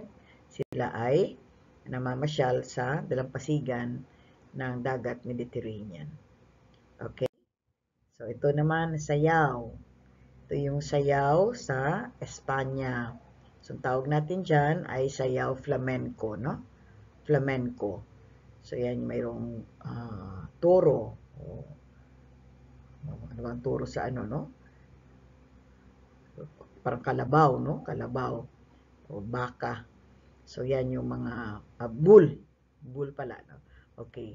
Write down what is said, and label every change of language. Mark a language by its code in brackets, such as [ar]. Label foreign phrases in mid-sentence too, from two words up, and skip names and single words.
[tl] Sila ay namamasyal sa dalampasigan ng dagat Mediterranean. Okay? So, ito naman, sayaw. Ito yung sayaw sa Espanya. So, ang tawag natin dyan ay sayaw flamenco, no? Flamenco. So, yan, mayroong toro. O, ano bang toro sa ano, no? Parang kalabaw, no? Kalabaw. O baka. So, yan yung mga bull. Bull pala, no? Okay.